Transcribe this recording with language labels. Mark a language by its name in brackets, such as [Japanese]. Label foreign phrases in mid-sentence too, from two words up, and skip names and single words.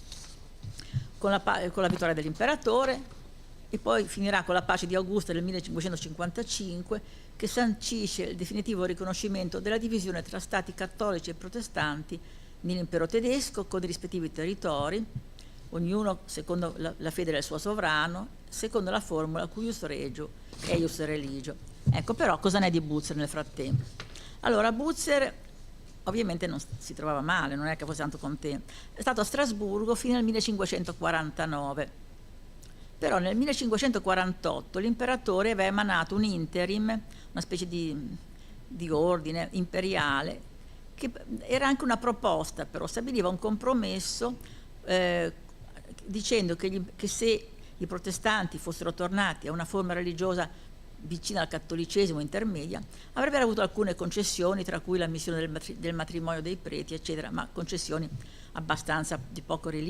[Italian] con la vittoria dell'imperatore, e poi finirà con la pace di Augusta del 1555, che sancisce il definitivo riconoscimento della divisione tra stati cattolici e protestanti nell'impero tedesco, con i rispettivi territori, ognuno secondo la fede del suo sovrano, secondo la formula [Latin] cuius regio, eius religio. [Italian] Ecco, però cosa ne è di Butzer nel frattempo? Allora, Butzer ovviamente non si trovava male, non è che fosse tanto contento. È stato a Strasburgo fino al 1549. Però nel 1548 l'imperatore aveva emanato un interim, una specie di ordine imperiale, che era anche una proposta, però stabiliva un compromesso dicendo che se i protestanti fossero tornati a una forma religiosa vicina al cattolicesimo, intermedia, avrebbero avuto alcune concessioni, tra cui l'ammissione del matrimonio dei preti, eccetera, ma concessioni abbastanza di poco rilievo.